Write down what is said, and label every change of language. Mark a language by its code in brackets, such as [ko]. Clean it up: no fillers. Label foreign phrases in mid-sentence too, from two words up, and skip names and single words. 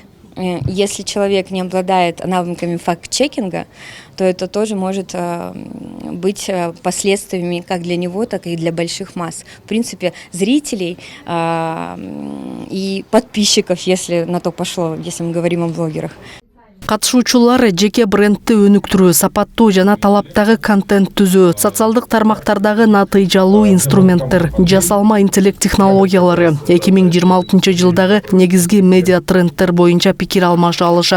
[ru] Если человек не обладает навыками факт-чекинга, то это тоже может быть последствиями как для него, так и для больших масс. В принципе, зрителей и подписчиков, если на то пошло, если мы говорим о блогерах. [ky] Катышуучулар жеке брендти өнүктүрүү, сапаттуу жана талаптагы контент түзүү, социалдык тармактардагы натыйжалуу инструменттер, жасалма интеллект технологиялары 2026 жылдагы негизги медиа трендтер боюнча пикир алмаша алышат.